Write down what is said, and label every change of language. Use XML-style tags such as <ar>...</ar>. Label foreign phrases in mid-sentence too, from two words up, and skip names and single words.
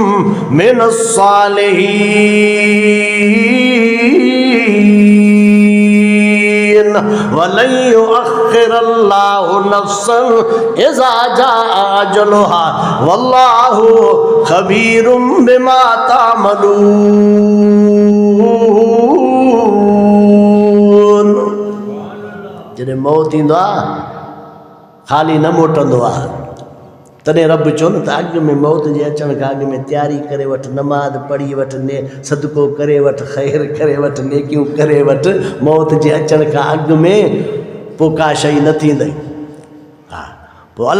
<ar>من الصالحين ولن يؤخر الله نفسا إذا جاء أجلها والله خبير بما</ar> <sd>तामलून जॾहिं मौत ईंदो आहे ख़ाली न मोटंदो आहे तॾहिं रब चयो न त अॻु में मौत जे अचण खां अॻु में तयारी करे वठि नमाज़ पढ़ी वठि ने सदको करे वठि ख़ैर करे वठि नेकियूं करे वठि मौत जे अचण खां अॻु में पोइ का शइ न थींदई हा पोइ अलाह</sd>